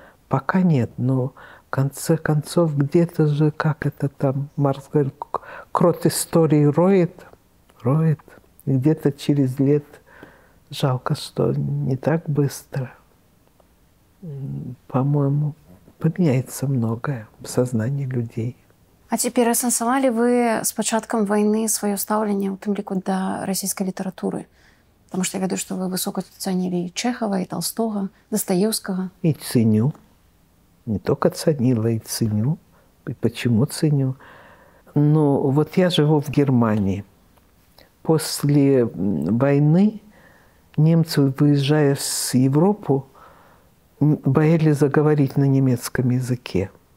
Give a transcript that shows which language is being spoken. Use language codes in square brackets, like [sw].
[ru] Пока нет, но в конце концов где-то же, как это там, Маркс говорит, крот истории роет. И где-то через лет, жалко, что не так быстро, по-моему, поменяется многое в сознании людей. А теперь [be] асэнсавалі вы с пачаткам [ru] войны свое [be] стаўленне, у тым ліку да расійскай літаратуры? [ru] Потому что я [be] ведаю, [ru] что вы высоко ценили и Чехова, и Толстого, Достоевского. И ценю. Не только ценила, и ценю. И почему ценю? Ну, вот я живу в Германии. После войны немцы, выезжая в Европу, боялись заговорить на немецком языке.